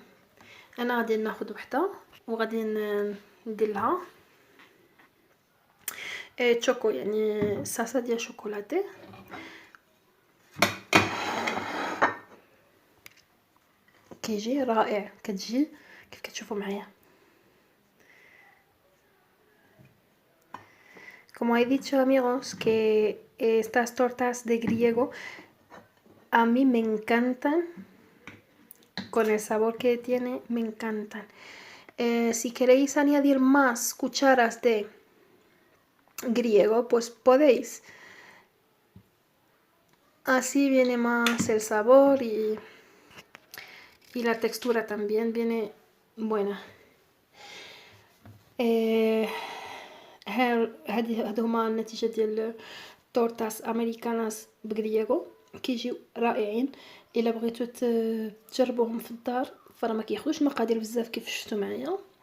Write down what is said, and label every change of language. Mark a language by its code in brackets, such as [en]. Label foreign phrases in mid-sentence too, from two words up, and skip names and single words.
[ar] انا غادي ناخذ وحده وغادي ندير لها تشوكو، يعني صاصه ديال شوكولاتي. كيجي رائع، كتجي كيف كتشوفوا معايا. [es] Como he dicho amigos que estas tortas de griego a mí me encantan, con el sabor que tiene me encantan. Si queréis añadir más cucharas de griego pues podéis, así viene más el sabor y la textura también viene buena. [ar] هادو هما النتيجه ديال [es] tortas americanas [ar] بغريغو، كيجيو رائعين. الا بغيتو تجربوهم في الدار فراه ما كياخذوش مقادير بزاف كيف شفتوا معايا.